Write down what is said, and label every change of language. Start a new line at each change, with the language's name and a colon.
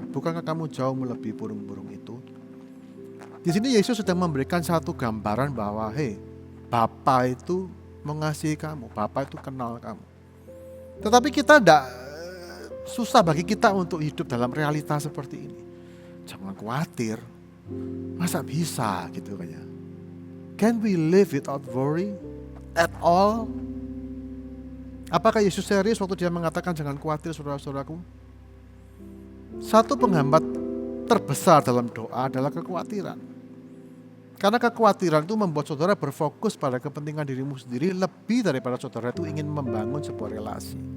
Indonesian: Bukankah kamu jauh melebihi burung-burung itu? Di sini Yesus sedang memberikan satu gambaran bahwa Bapa itu mengasihi kamu, Bapa itu kenal kamu. Tetapi kita susah bagi kita untuk hidup dalam realita seperti ini. Jangan khawatir, masa bisa gitu kayaknya.
English: Can we live without worry at all?
Indonesian: Apakah Yesus serius waktu dia mengatakan jangan khawatir saudara-saudaraku? Satu penghambat terbesar dalam doa adalah kekhawatiran. Karena kekhawatiran itu membuat saudara berfokus pada kepentingan dirimu sendiri lebih daripada saudara itu ingin membangun sebuah relasi.